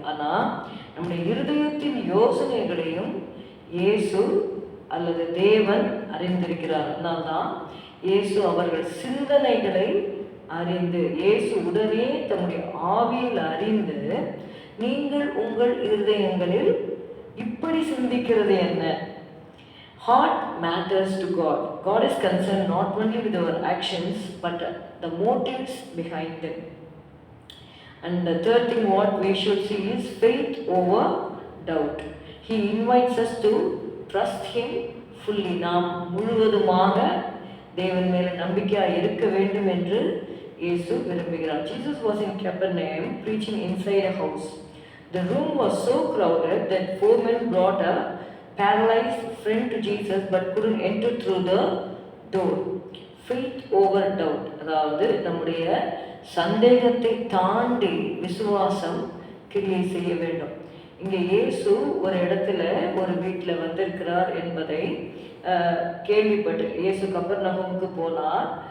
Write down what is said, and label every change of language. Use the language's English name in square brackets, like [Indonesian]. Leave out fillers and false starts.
[Tamil] ஆனால் நம்முடைய இருதயத்தின் யோசனைகளையும் இயேசு அல்லது தேவன் அறிந்திருக்கிறார். அதனால்தான் இயேசு அவர்கள் சிந்தனைகளை அறிந்து, இயேசு உடனே தம்முடைய ஆவியில் அறிந்து, நீங்கள் உங்கள் இருதயங்களில் இப்படி சிந்திக்கிறது என்ன? [English] Heart matters to God. God is concerned not only with our actions but the motives behind them. And the third thing what we should see is faith over doubt. He invites us to trust him fully. [Tamil] நாம் முழுவதுமாக தேவன் மேல் நம்பிக்கையாக இருக்க வேண்டும் என்று இயேசு விரும்புகிறார். [English] Jesus was in Capernaum preaching inside a house. The room was so crowded that 4 men brought a paralyzed friend to Jesus but couldn't enter through the door. Faith over doubt. [Tamil] அதாவது நம்முடைய சந்தேகத்தை தாண்டி விசுவாசம் கிரியை செய்ய வேண்டும். இங்கே இயேசு ஒரு இடத்துல ஒரு வீட்டில் வந்திருக்கிறார் என்பதை கேள்விப்பட்டு, இயேசு கப்பர்நகூமுக்கு போனார்.